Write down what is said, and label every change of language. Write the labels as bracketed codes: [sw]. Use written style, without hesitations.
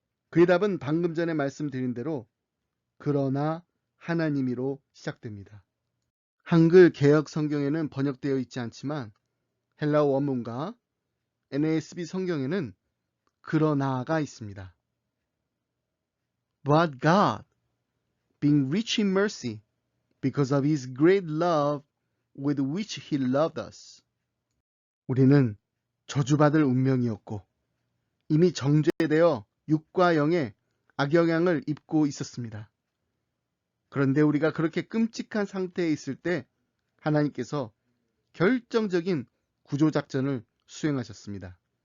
[ko] 그의 답은 방금 전에 말씀드린 대로 그러나 하나님이로 시작됩니다. 한글 개역 성경에는 번역되어 있지 않지만 헬라어 원문과 NASB 성경에는 그러나가 있습니다. [en] But God, being rich in mercy, because of his great love with which he loved us. [ko] 우리는 저주받을 운명이었고 이미 정죄되어 육과 영의 악영향을 입고 있었습니다. 그런데 우리가 그렇게 끔찍한 상태에 있을 때 하나님께서 결정적인 구조작전을 수행하셨습니다.